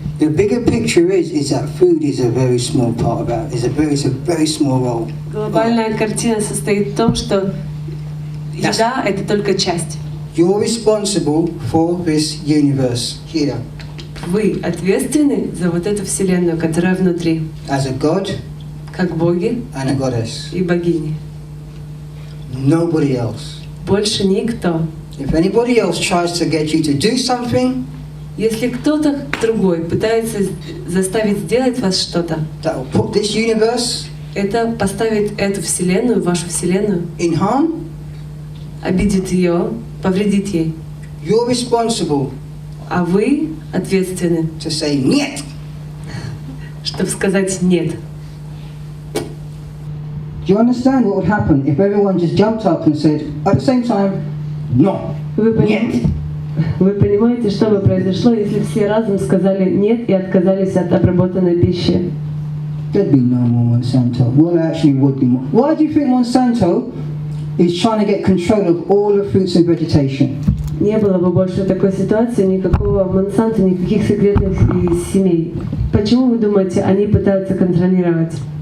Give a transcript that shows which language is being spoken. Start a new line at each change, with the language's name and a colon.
English: The bigger picture is that food is a very small part of that. It's a very small role.
Russian: Глобальная картина состоит в том, что еда — это только часть.
English: You're responsible for this universe here.
Russian: Вы ответственны за вот эту вселенную, которая внутри.
English: As a god
Russian: Как боги
English: and a goddess.
Russian: и богини.
English: Nobody else.
Russian: Больше никто.
English: If anybody else tries to get you to do something,
Russian: Если кто-то другой пытается заставить сделать вас что-то,
English: that will put this universe
Russian: это поставит эту вселенную, вашу вселенную,
English: in harm,
Russian: обидит ее, повредит ей.
English: you're responsible
Russian: А вы ответственны,
English: to say
Russian: нет. чтобы сказать «нет».
English: Do you understand what would happen if everyone just jumped up and said at the same time, no,
Russian: нет? Вы понимаете, что бы произошло, если все разом сказали «нет» и отказались от обработанной пищи?
English: There'd be no more Monsanto. Well, actually would be more. Why do you think Monsanto is trying to get control of all the fruits and vegetation?
Russian: Не было бы больше такой ситуации, никакого Монсанто, никаких секретных семей. Почему вы думаете, они пытаются контролировать?